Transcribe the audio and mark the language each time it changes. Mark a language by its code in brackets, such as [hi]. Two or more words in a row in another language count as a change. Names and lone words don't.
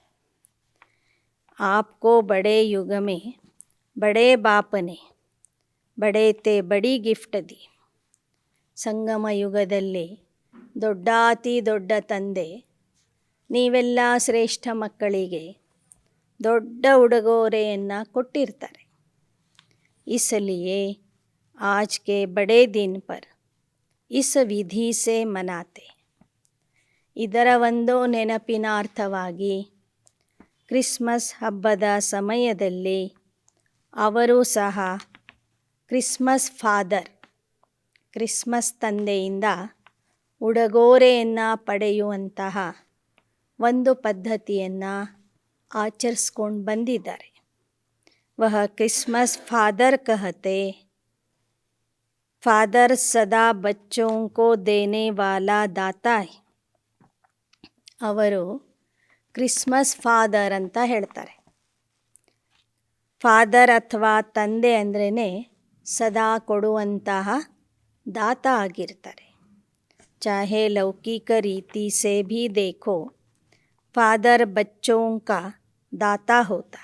[hi] आपको बड़े युग में बड़े बापने बड़ेते बड़ी गिफ्ट दी. [kn] ಸಂಗಮ ಯುಗದಲ್ಲಿ ದೊಡ್ಡಾತಿ ದೊಡ್ಡ ತಂದೆ ನೀವೆಲ್ಲ ಶ್ರೇಷ್ಠ ಮಕ್ಕಳಿಗೆ ದೊಡ್ಡ ಉಡುಗೊರೆಯನ್ನು ಕೊಟ್ಟಿರ್ತಾರೆ. [hi] इसलिए आज के बड़े दिन पर इस विधि से मनाते. [kn] ಇದರ ಒಂದು ನೆನಪಿನಾರ್ಥವಾಗಿ ಕ್ರಿಸ್ಮಸ್ ಹಬ್ಬದ ಸಮಯದಲ್ಲಿ ಅವರು ಸಹ ಕ್ರಿಸ್ಮಸ್ ಫಾದರ್, ಕ್ರಿಸ್ಮಸ್ ತಂದೆಯಿಂದ ಉಡುಗೊರೆಯನ್ನು ಪಡೆಯುವಂತಹ ಒಂದು ಪದ್ಧತಿಯನ್ನು ಆಚರಿಸ್ಕೊಂಡು ಬಂದಿದ್ದಾರೆ. [hi] वह क्रिसमस फादर कहते, फादर सदा बच्चों को देने वाला दाता है. [kn] ಅವರು ಕ್ರಿಸ್ಮಸ್ ಫಾದರ್ ಅಂತ ಹೇಳ್ತಾರೆ. ಫಾದರ್ ಅಥವಾ ತಂದೆ ಅಂದ್ರೇ ಸದಾ ಕೊಡುವಂತಹ ದಾತ ಆಗಿರ್ತಾರೆ. [hi] चाहे लौकिक रीति से भी देखो, फादर बच्चों का दाता होता.